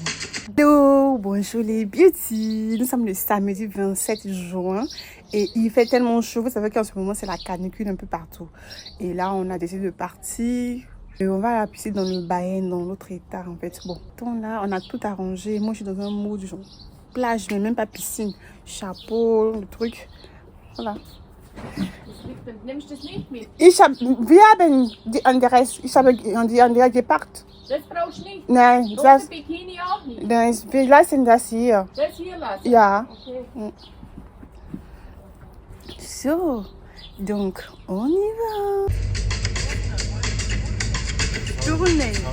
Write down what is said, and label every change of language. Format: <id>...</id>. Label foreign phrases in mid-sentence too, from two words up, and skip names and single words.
<fr>Hello, bonjour les beauty. Nous sommes le samedi 27 juin et il fait tellement chaud. Vous savez qu'en ce moment c'est la canicule un peu partout. Et là on a décidé de partir. Et on va à la piscine dans le Bahreïn, dans l'autre état en fait. Bon, donc là on a tout arrangé. Moi je suis dans un mood genre plage, mais même pas piscine. Chapeau, le truc. Voilà.</fr> <de>Wir haben die Adresse. Ich habe die Adresse gepackt. Das brauchst du nicht. Nein, das Bikini auch nicht. Nein, wir lassen das hier. Das hier lassen? Ja. Okay. So,</de> <fr>donc on y va. Tournez.</fr>